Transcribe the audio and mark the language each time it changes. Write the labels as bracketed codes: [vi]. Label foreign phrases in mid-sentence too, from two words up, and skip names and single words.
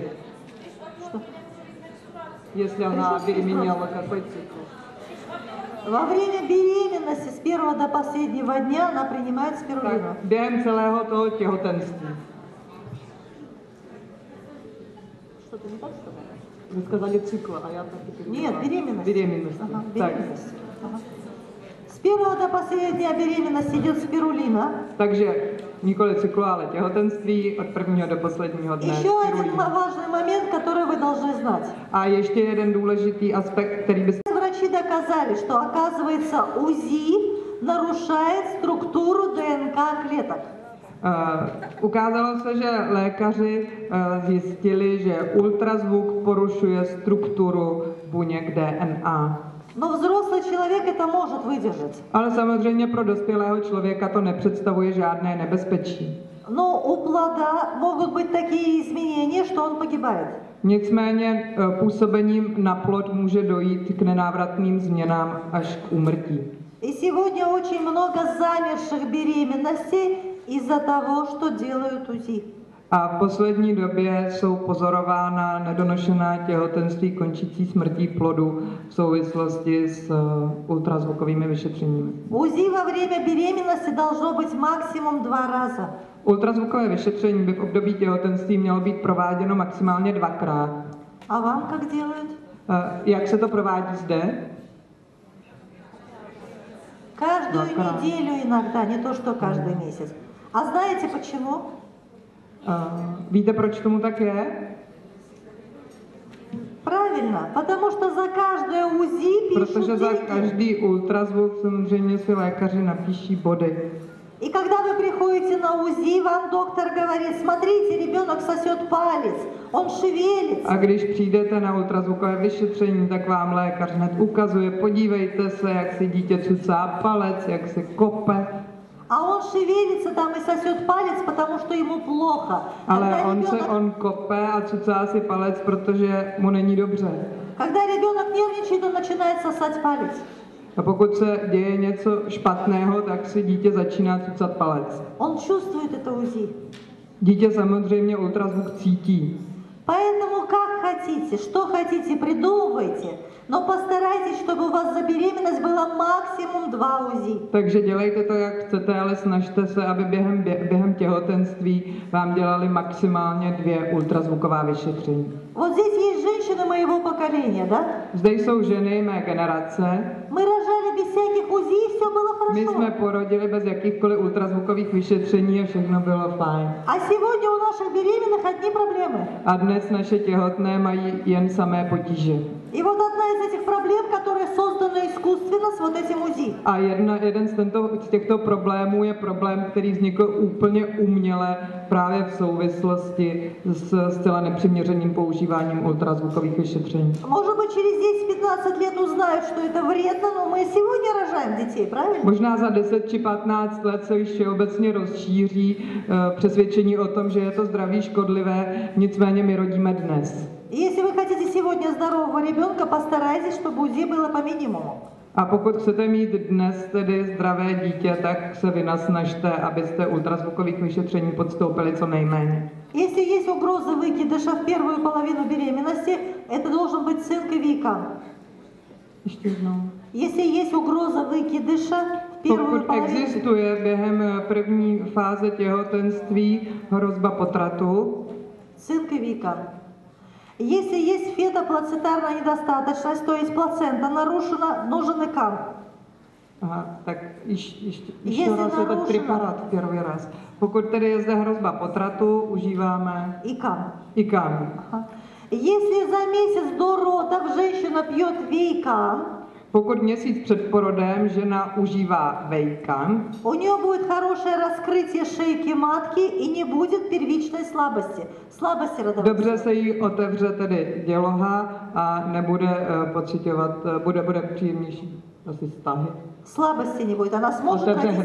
[ru] Что? [cs] Jestli ona by měla takový cyklus. [ru] Во время беременности с первого до последнего дня она принимает [cs] Tak [ru] спирулину. [cs] během celého toho těhotenství. [ru] Что-то не так сказала? [cs] Vy сказали cykl a já taky. [ru] Нет, беременность. Беременность. Ага, [cs] Tak. [ru] беременность. Ага. С первого до последнего дня беременности идет спирулина. [cs] Takže nikoli cyklu, ale těhotenství od prvního do posledního dne. [ru] Еще один [cs] spirulina. [ru] важный момент, который вы должны знать. [cs] A ještě jeden důležitý aspekt, který by [ru] Врачи доказали, что, оказывается, УЗИ нарушает структуру ДНК клеток. [cs] Ukázalo se, že lékaři zjistili, že ultrazvuk porušuje strukturu buněk DNA. [ru] Но взрослый человек это может выдержать. [cs] Ale samozřejmě pro dospělého člověka to nepředstavuje žádné nebezpečí. [ru] Но у плода могут быть такие изменения, что он погибает. [cs] Nicméně působením na plod může dojít k nenávratným změnám až k úmrtí. [ru] И сегодня очень много замерших беременностей из-за того, что делают УЗИ. [cs] A v poslední době jsou pozorována nedonošená těhotenství končící smrtí plodu v souvislosti s ultrazvukovými vyšetřeními. [ru] УЗИ во время беременности должно быть максимум 2 раза. [cs] Ultrazvukové vyšetření by v období těhotenství mělo být prováděno maximálně 2krát. [ru] А вам как делают? [cs] Jak se to provádí zde? [ru] Каждую [cs] Двакрат. [ru] неделю иногда, не то что каждый месяц. А знаете почему? [cs] Víte, proč tomu tak je? [ru] Правильно, потому что за каждое УЗИ пишут [cs] Protože za [ru] деньги. [cs] každý ultrazvuk samozřejmě si lékaři napíší body. [ru] И когда вы приходите на УЗИ, вам доктор говорит, смотрите, ребенок сосет палец, он шевелится. [cs] A když přijdete na ultrazvukové vyšetření, tak vám lékař hned ukazuje, podívejte se, jak si dítě cucá palec, jak se kope. [ru] А он шевелится там и сосет палец, потому что ему плохо. [cs] Ale on kope a cucá si palec, protože mu není dobře. [ru] Когда ребенок нервничает, он начинает сосать палец. [cs] A pokud se děje něco špatného, tak si dítě začíná cucat palec. [ru] Он чувствует это УЗИ. [cs] Dítě samozřejmě ultrazvuk cítí. [ru] Поэтому как хотите, что хотите, придумывайте, но постарайтесь, чтобы у вас за беременность было максимум 2 УЗИ. [cs] Takže dělejte to, jak chcete, ale snažte se, aby během těhotenství vám dělali maximálně 2 ultrazvuková vyšetření. [ru] Вот здесь есть женщины моего поколения, да? [cs] Zde jsou ženy mé generace. [ru] Мы rожали без всяких УЗИ, и все было [cs] My jsme [ru] хорошо. [cs] porodili bez jakýchkoliv ultrazvukových vyšetření a všechno bylo fajn. [ru] А сегодня у našich беременных одни проблемы. [cs] A dnes naše těhotné mají jen samé potíže. [ru] И вот одна из этих проблем, которая создана искусственно с вот этим УЗИ. [cs] A jeden z těchto problémů je problém, který vznikl úplně uměle právě v souvislosti s zcela nepřiměřeným používáním ultrazvukových vyšetření. [ru] Может быть, через 10-15 лет узнают, что это вредно, но мы сегодня рожаем детей, правильно? [cs] Možná za 10 či 15 let se už všeobecně rozšíří přesvědčení o tom, že je to zdraví škodlivé, nicméně my rodíme dnes. [ru] Если вы хотите сегодня здорового ребенка, постарайтесь, чтобы УЗИ было по минимуму. [cs] A pokud chcete mít dnes tedy zdravé dítě, tak se vynasnažte, abyste ultrazvukových vyšetření podstoupili co nejméně. [ru] Если есть угроза выкидыша в первую половину беременности, это должен быть цинковикан. [cs] Ještě jednou. [ru] Если есть угроза выкидыша в первую [cs] Pokud [ru] половину... [cs] existuje během první fáze těhotenství hrozba potratu, [ru] Цинковикан. Если есть фетоплацентарная недостаточность, то есть плацента нарушена, нужен ИКАН. [cs] aha, tak ještě Jestli raz je tak narušena. preparát první raz. Pokud tedy je zde hrozba potratu, užíváme [ru] ИКАН. [cs] IKAN. [ru] Ага. Если за месяц до родов женщина пьет Вейкан, [cs] Pokud měsíc před porodem žena užívá Vejkan, [ru] у нее будет хорошее раскрытие шейки матки и не будет первичной слабости родовой. [cs] dobře se jí otevře tedy děloha a nebude pociťovat, bude příjemnější asi stahy. [ru] Слабости не будет, она сможет [cs] Otevře [ru] родить